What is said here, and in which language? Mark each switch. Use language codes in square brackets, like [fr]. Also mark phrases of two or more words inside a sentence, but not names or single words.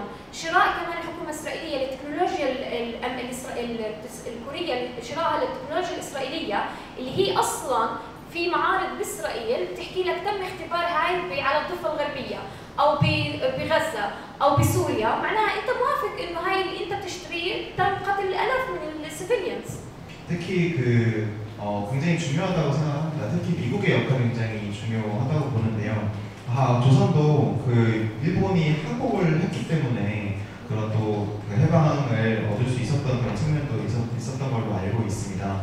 [ar] شراء كمان الحكومة الإسرائيلية للتكنولوجيا الكورية، شرائها للتكنولوجيا الإسرائيلية اللي هي أصلاً في معارض بإسرائيل بتحكي لك تم اختبار هاي على الضفة الغربية أو بغزة أو بسوريا، معناها أنت موافق إنه هاي اللي أنت بتشتريه تم قتل الآلاف من السيفيليانز. [ko] 특히 굉장히 중요하다고 생각합니다. 특히 미국의 역할이 굉장히 중요하다고 보는데요. 조선도 일본이 항복을 했기 때문에 그런 또 해방을 얻을 수 있었던 그런 측면도 있었던 걸로 알고 있습니다.